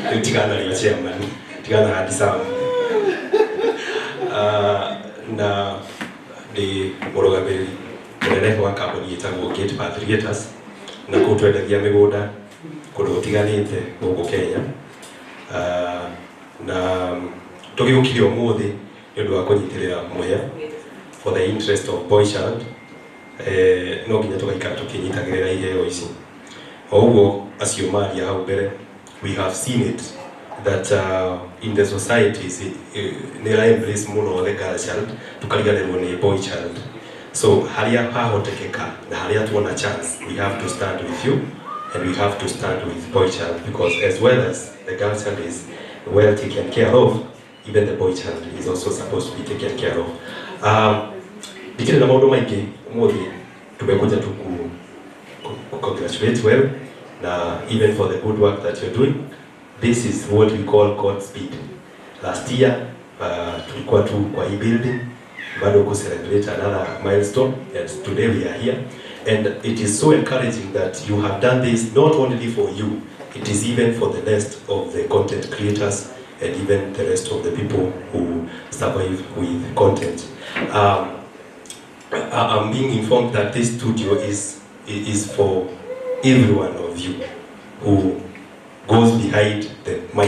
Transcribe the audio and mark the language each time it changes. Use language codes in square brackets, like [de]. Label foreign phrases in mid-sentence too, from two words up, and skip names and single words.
[ki] tigana na chairman tigana hadi sawa na ni murugamiri munene wa kambuni yitagwo Gate Path Creators na kutwenderia migunda kundu gutiganite guku Kenya na tugiyukire umuthi ni undu wa kunyitirira muya for [en] the interest of boy child [ki] no nginya tugaikara tukinyitagirira iheo ici oguo acio maria hau mbere [en] we have seen it that in the societies nira embrace muno the girl child [ki] tukariganirwo ni [en] boy child so [ki] haria hahotekeka na haria tuona [en] chance we have to stand with you and we have to stand with boy child because as well as the girl child is well taken care of even the boy child is also supposed to be taken care of [ki] dikire na maundu maingi umuthi tumekuja tu [en] congratulate well na even for the good work that you're doing. This is what we call Godspeed. Last year [sw] tulikuwa tu kwa hii [en] building [sw] bado ku [en] celebrate another milestone and today we are here and it is so encouraging that you have done this not only for you, it is even for the rest of the content creators and even the rest of the people who survive with content. I'm being informed that this studio is for every one of you who goes behind the mic.